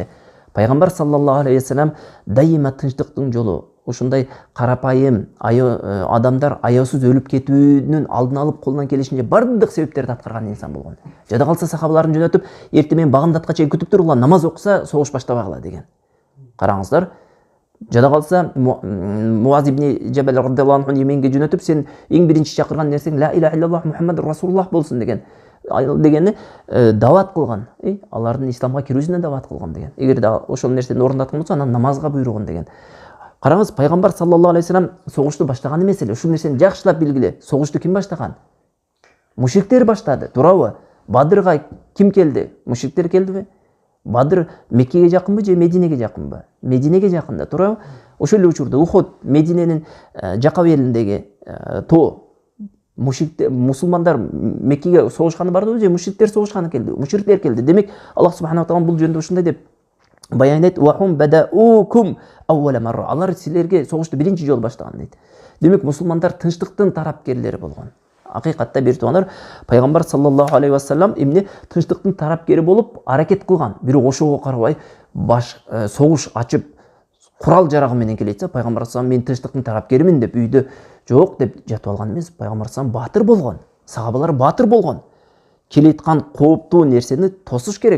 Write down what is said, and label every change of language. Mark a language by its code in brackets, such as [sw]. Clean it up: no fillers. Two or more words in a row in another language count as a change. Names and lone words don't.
[ky] Пайгамбар [ar] صلى الله عليه وسلم [ky] дайыма тынчтыктын жолу, ушундай карапайым адамдар аяосуз өлүп кетүүнүн алдын алып колунан келишинче бардык себептерди аткарган инсан болгон. Жада калса сахабаларын жөнөтүп, эртең менен багындатка чейин күтүп туругула, намаз окуса согуш баштабагыла деген. Караңыздар, жада калса Муаз ибн Жабал [ar] رضي الله عنه [ky] Йеменге жөнөтүп, сен эң биринчи чакырган нерсең [ar] لا إله إلا الله محمد رسول الله [ky] болсун деген. Дегени дават кылган, алардын исламга кирүүсүнө дават кылган деген. Эгерде ошол нерсени орундаткан болсо, анан намазга буйругун деген. Караңыз, пайгамбар [ar] صلى الله عليه وسلم [ky] согушту баштаган эмес эле. Ушул нерсени жакшылап билгиле. Согушту ким баштаган? мушриктер баштады, туурабы? Бадырга ким келди? Мушриктер келдиби? Бадыр Меккеге жакынбы же Мединеге жакынбы? Мединеге жакын да, туурабы? Ошол эле учурда Ухуд, Мединенин жакап элиндеги тоо, мушриктер, мусулмандар Меккеге согушканы бардыбы же мушриктер согушканы келди? Мушриктер келди. Демек, Аллах [ar] سبحانه وتعالى [ky] бул жөнүндө ушундай деп баяндайт: [ar] "وهم بدءوكم أول مرة". [ky] Алар силерге согушту биринчи жолу баштаган дейт. Демек, мусулмандар тынчтыктын тарапкерлери болгон. Акыйкатта бир тугандар, пайгамбар [ar] صلى الله عليه وسلم [ky] эмне тынчтыктын тарапкери болуп аракет кылган. Бирок ошого карабай согуш ачып курал жарагы менен келетсе, пайгамбар саллаллаху мен тынчтыктын тарапкеримин деп үйдө жок деп жатып алган эмес. Пайгамбар саллаллаху баатыр болгон. Сахабалар баатыр болгон. Келеткан кооптуу нерсени тосуш керек.